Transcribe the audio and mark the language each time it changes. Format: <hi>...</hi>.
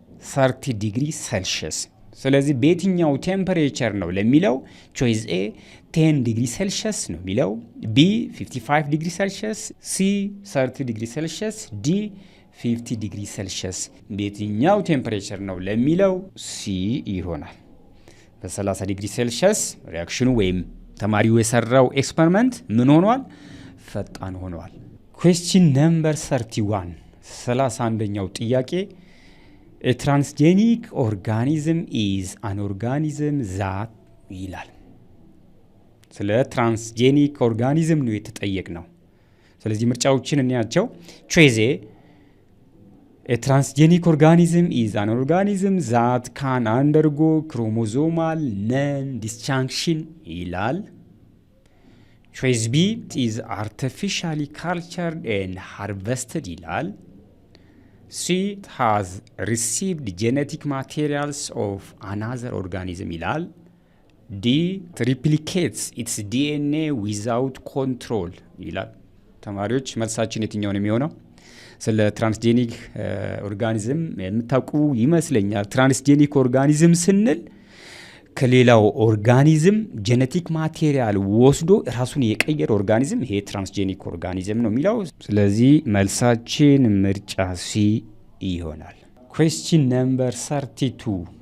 <am>30 ዲግሪ ሴልሺየስ። ስለዚህ በየትኛው ቴምፐሬቸር ነው ለሚለው ቾይስ ኤ 10 ዲግሪ ሴልሺየስ ነው የሚለው፣ ቢ 55 ዲግሪ ሴልሺየስ፣ ሲ 30 ዲግሪ ሴልሺየስ፣ ዲ 50 ዲግሪ ሴልሺየስ። በየትኛው ቴምፐሬቸር ነው ለሚለው ሲ ይሆናል። በ30 ዲግሪ ሴልሺየስ ሪያክሽኑ ወይም ተማሪው የሰራው ኤክስፐሪመንት ምን ሆኗል? ፈጣን ሆኗል።</am> <en>ኩዌስችን ነምበር 31</en> <am>31ኛው ጥያቄ</am> <en>A transgenic organism is an organism that ይላል።</en> <am>ስለ ትራንስጄኒክ ኦርጋኒዝም ነው የተጠየቅ ነው። ስለዚህ ምርጫዎችን እንያቸው።</am> <en>ቾይስ ኤ A transgenic organism is an organism that can undergo chromosomal non-disjunction ይላል። ቾይስ ቢ is artificially cultured and harvested</en> <am>ይላል።</am> <en>C has received genetic materials of another organism ይላል። D replicates its DNA without control ይላል።</en> <am>ተማሪዎች መልሳችን የትኛው ነው የሚሆነው? ስለ ትራንስጄኒክ ኦርጋኒዝም የምታውቁ ይመስለኛል። ትራንስጄኒክ ኦርጋኒዝም ስንል ከሌላው ኦርጋኒዝም ጄኔቲክ ማቴሪያል ወስዶ ራሱን የቀየረ ኦርጋኒዝም ይሄ ትራንስጄኒክ ኦርጋኒዝም ነው የሚለው። ስለዚህ መልሳችን ምርጫ ሲ ይሆናል። ኩዌስችን ነምበር 32</am>